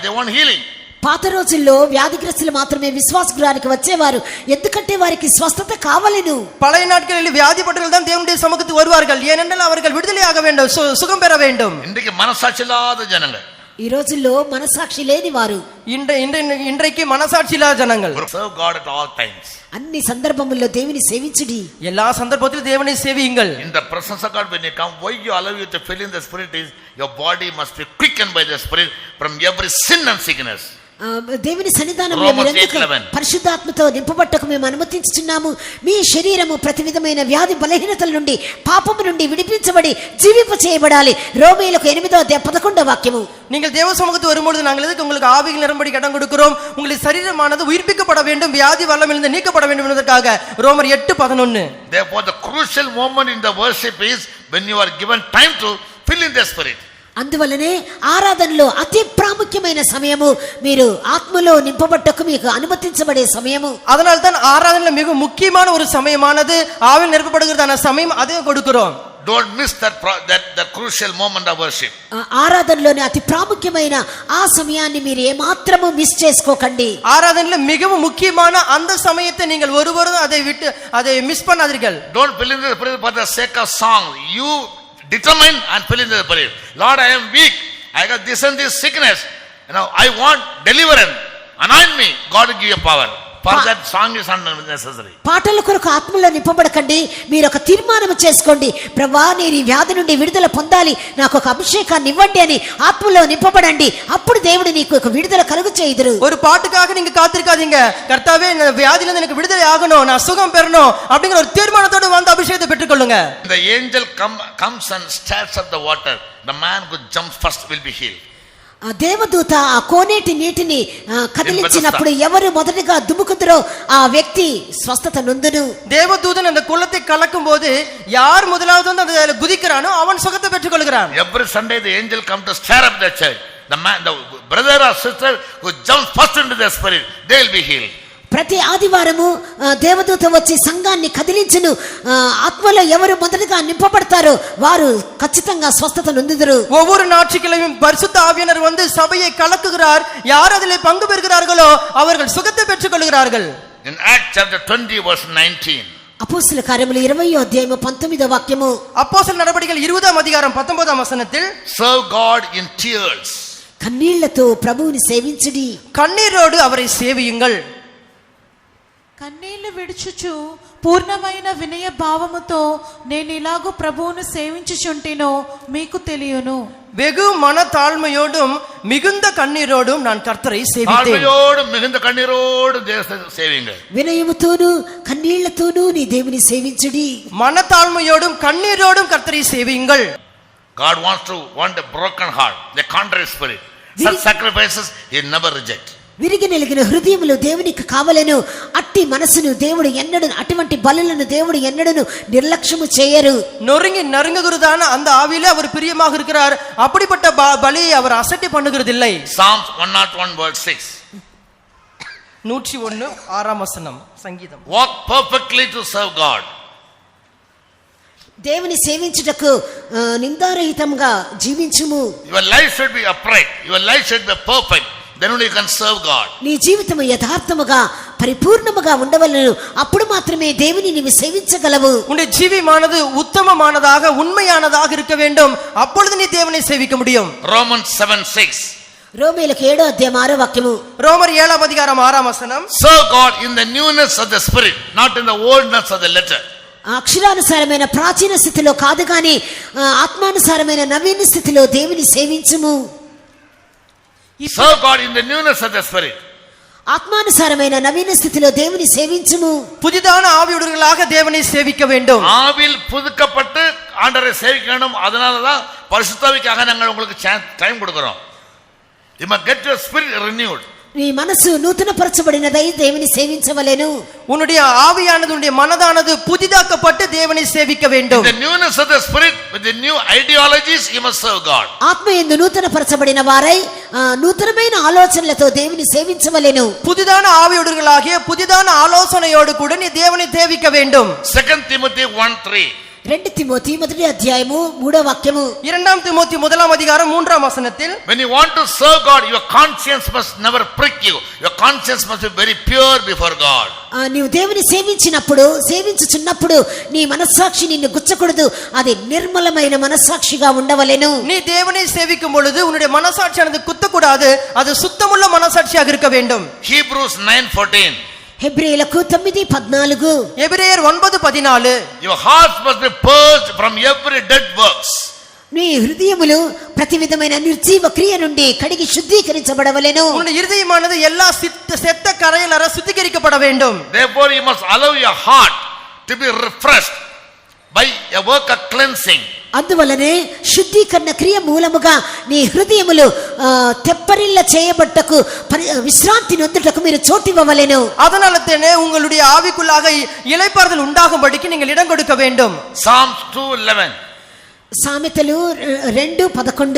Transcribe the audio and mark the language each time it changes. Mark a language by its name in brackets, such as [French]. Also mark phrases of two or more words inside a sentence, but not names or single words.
[English] They want healing. [Telugu] పాత రోజుల్లో వ్యాధిగ్రస్తులు మాత్రమే విశ్వాస గృహానికి వచ్చేవారు, ఎందుకంటే వారికి స్వస్థత కావాలను. [Tamil] பழைய நாட்களில் வியாதிப்பட்டவர்கள் தான் தேவனுடைய சமூகத்துக்கு வருவார்கள், ஏனென்றால் அவர்கள் விடுதலையாக வேண்டும், சுகம் பெற வேண்டும். இன்றைக்கு மனசாட்சி இல்லாத ஜனங்க, [Telugu] ఈ రోజుల్లో మనసాక్షి లేని వారు, [Tamil] இன்றைக்கு மனசாட்சி இல்லாத ஜனங்கள் [English] serve God at all times. [Telugu] అన్ని సందర్భముల్లో దేవుని సేవించుడి. [Tamil] எல்லா சந்தர்ப்பத்திலும் தேவனை சேவியுங்கள். [English] In the presence of God, when you come, why you allow you to fill in the Spirit is your body must be quickened by the Spirit from every sin and sickness. [Telugu] దేవుని సన్నిధానంలో పరిశుద్ధాత్మతో నింపబట్టకు మేము అనుమతించుచున్నాము. మీ శరీరము ప్రతి విధమైన వ్యాధి బలహీనతల నుండి పాపము నుండి విడిపించబడి జీవింప చేయబడాలి. రోమీయులకు 8:11 వాక్యము. [Tamil] நீங்கள் தேவ சமூகத்துக்கு வரும்பொழுது நாங்கள் எதுக்கு உங்களுக்கு ஆவிகள் நிரம்படி இடம் கொடுக்கிறோம்? உங்களுடைய சரீரமானது உயிர்ப்பிக்கப்பட வேண்டும், வியாதி வல்லமிலிருந்து நீக்கப்பட வேண்டும் என்பதற்காக. ரோமர் 8:11. [English] Therefore the crucial moment in the worship is when you are given time to fill in the Spirit. [Telugu] అందువల్లనే ఆరాధనలో అతి ప్రాముఖ్యమైన సమయము మీరు ఆత్మలో నింపబట్టకు మీకు అనుమతించబడే సమయము. [Tamil] அதனால தான் ஆராதனையில மிக முக்கியமான ஒரு சமயமானது ஆவியில் நிரப்பப்படுகிறதான சமயம் அதையும் கொடுக்கிறோம். [English] Don't miss that crucial moment of worship. [Telugu] ఆరాధనలోని అతి ప్రాముఖ్యమైన ఆ సమయాన్ని మీరు ఏమాత్రము మిస్ చేసుకోకండి. [Tamil] ஆராதனையில மிகவும் முக்கியமான அந்த சமயத்தை நீங்கள் ஒருவரும் அதை மிஸ் பண்ணாதீர்கள். [English] Don't fill in the Spirit for the sake of song. You determine and fill in the Spirit. Lord, I am weak. I got this and this sickness. I want deliverance. Anoint me. God will give you power. For that song is unnecessary. [Telugu] పాటల కొరకు ఆత్మలో నింపబడకండి. మీరు ఒక తీర్మానం చేసుకోండి. ప్రభువా, నేను ఈ వ్యాధి నుండి విడుదల పొందాలి, నాకు ఒక అభిషేకాన్ని ఇవ్వండి అని ఆత్మలో నింపబడండి. అప్పుడు దేవుడు నీకు ఒక విడుదల కలుగు చేయుదురు. [Tamil] ஒரு பாட்டுக்காக நீங்க காத்திருக்காதீங்க. கர்த்தாவே, இந்த வியாதியில இருந்து எனக்கு விடுதலை ஆகணும், நான் சுகம் பெறணும் அப்படிங்கிற ஒரு தீர்மானத்தோட வந்து அபிஷேகத்தை பெற்றுக்கொள்ளுங்க. [English] The angel comes and stirs up the water. The man who jumps first will be healed. [Telugu] దేవదూత ఆ కోనేటి నీటిని కదిలించినప్పుడు ఎవరు మొదటిగా దుముకుతారో ఆ వ్యక్తి స్వస్థత నొందును. [Tamil] தேவதூதன் அந்த குளத்தை கலக்கும் போது யார் முதலாவது வந்து அதுல குதிக்கிறானோ அவன் சுகத்தை பெற்றுக்கொள்கிறான். [English] Every Sunday the angel come to stir up the church. The brother or sister who jumps first into the Spirit, they will be healed. [Telugu] ప్రతి ఆదివారము దేవదూత వచ్చి సంఘాన్ని కదిలించును. ఆత్మలో ఎవరు మొదటగా నింపబడతారో వారు ఖచ్చితంగా స్వస్థత నొందుదురు. [Tamil] ஒவ்வொரு ஞாயிற்றுக்கிழமையும் பரிசுத்த ஆவியானவர் வந்து சபையை கலக்குகிறார். யார் அதிலே பங்கு பெறுகிறார்களோ அவர்கள் சுகத்தை பெற்றுக்கொள்கிறார்கள். [English] In Acts chapter 20 verse 19. [Telugu] అపోస్తల కార్యములు 20:19 వాక్యము. [Tamil] அப்போஸ்தலர் நடபடிகள் 20:19 [English] serve God in tears. [Telugu] కన్నీళ్లతో ప్రభువుని సేవించుడి. [Tamil] கண்ணீரோடு அவரை சேவியுங்கள். [Telugu] కన్నీళ్లు విడుచుచు పూర్ణమైన వినయ భావముతో నేను ఇలాగూ ప్రభువును సేవించుచుంటినో మీకు తెలియను. [Tamil] வெகு மன தாழ்மையோடும் மிகுந்த கண்ணீரோடும் நான் கர்த்தரை சேவித்தேன். தாழ்மையோடும் மிகுந்த கண்ணீரோடும் சேவிங்க. [Telugu] వినయముతోను కన్నీళ్లతోను నీ దేవుని సేవించుడి. [Tamil] மன தாழ்மையோடும் கண்ணீரோடும் கர்த்தரை சேவியுங்கள். [English] God want a broken heart, the contrite spirit. Such sacrifices he never reject. [Telugu] విరిగి నెలిగిన హృదయములు దేవునికి కావలెను. అట్టి మనసును దేవుడు ఎన్నడూ, అటువంటి బలులను దేవుడు ఎన్నడూ నిర్లక్ష్యము చేయరు. [Tamil] நொறுங்கி நறுங்குகிறதான அந்த ஆவியிலே அவர் பிரியமாக இருக்கிறார். அப்படிப்பட்ட பலியை அவர் அசட்டை பண்ணுகிறதில்லை. [English] Psalms 101 verse 6. [Tamil] 101 6ஆம் வசனம் சங்கீதம். [English] Walk perfectly to serve God. [Telugu] దేవుని సేవించుటకు నిందారహితంగా జీవించుము. [English] Your life should be upright. Your life should be perfect. Then only you can serve God. [Telugu] నీ జీవితము యథార్థముగా పరిపూర్ణముగా ఉండవలెను. అప్పుడు మాత్రమే దేవుని నీవు సేవించగలవు. [Tamil] உன்னுடைய ஜீவியமானது உத்தமமானதாக உண்மையானதாக இருக்க வேண்டும். அப்பொழுது நீ தேவனை சேவிக்க முடியும். [English] Romans 7:6. [Telugu] రోమీయులకు 7:6 వాక్యము. [Tamil] ரோமர் 7:6ஆம் வசனம். [English] Serve God in the newness of the spirit, not in the oldness of the letter. [Telugu] అక్షరానుసారమైన ప్రాచీన స్థితిలో కాదు కానీ ఆత్మానుసారమైన నవీన స్థితిలో దేవుని సేవించుము. [English] Serve God in the newness of the spirit. [Telugu] ఆత్మానుసారమైన నవీన స్థితిలో దేవుని సేవించుము. [Tamil] புதிதான ஆவியுடையவர்களாக தேவனை சேவிக்க வேண்டும். ஆவியில் புதுக்கப்பட்டு ஆண்டவரை சேவிக்க வேண்டும். அதனால தான் பரிசுத்தாவிக்காக நாங்கள் உங்களுக்கு டைம் கொடுக்கிறோம். [English] You must get your spirit renewed. [Telugu] నీ మనసు నూతన పరచబడినదై దేవుని సేవించవలెను. [Tamil] உன்னுடைய ஆவியானது உன்னுடைய மனதானது புதிதாக்கப்பட்டு தேவனை சேவிக்க வேண்டும். [English] In the newness of the spirit with the new ideologies you must serve God. [Telugu] ఆత్మయందు నూతన పరచబడిన వారై నూతనమైన ఆలోచనలతో దేవుని సేవించవలెను. [Tamil] புதிதான ஆவியுடையவர்களாகிய புதிதான ஆலோசனையோடு கூட நீ தேவனை சேவிக்க வேண்டும். [English] 2 Timothy 1:3. [Telugu] 2 తిమోతి 1వ అధ్యాయము 3వ వాక్యము. [Tamil] 2 திமோத்தி 1ஆம் அதிகாரம் 3ஆம் வசனத்தில், [English] When you want to serve God, your conscience must never prick you. Your conscience must be very pure before God. [Telugu] నీవు దేవుని సేవించుచున్నప్పుడు నీ మనస్సాక్షి నిన్ను గుచ్చకూడదు, అది నిర్మలమైన మనస్సాక్షిగా ఉండవలెను. [Tamil] நீ தேவனை சேவிக்கும் பொழுது உன்னுடைய மனசாட்சியானது குத்தக்கூடாது, அது சுத்தமுள்ள மனசாட்சியாக இருக்க வேண்டும். [English] Hebrews 9:14. [Telugu] హెబ్రీయులకు 9:14. [Tamil] எபிரேயர் 9:14. [English] Your hearts must be purged from every dead works. [Telugu] నీ హృదయములు ప్రతి విధమైన నిర్జీవ క్రియ నుండి కడిగి శుద్ధీకరించబడవలెను. [Tamil] உன்னுடைய இருதயமானது எல்லா செத்த கரையிலற சுத்திகரிக்கப்பட வேண்டும். [English] Therefore you must allow your heart to be refreshed by a work of cleansing. [Telugu] అందువలనే శుద్ధీకరణ క్రియ మూలముగా నీ హృదయములు తెప్పరిల్ల చేయబట్టకు విశ్రాంతి నొందుటకు మీరు చోటివ్వవలెను. [Tamil] அதனாலதே உங்களுடைய ஆவிக்குள்ளாக இளைப்பாறுதல் உண்டாகும்படிக்கு நீங்கள் இடம் கொடுக்க வேண்டும். [English] Psalms 2:11. [Telugu] సామెతలు 2:11.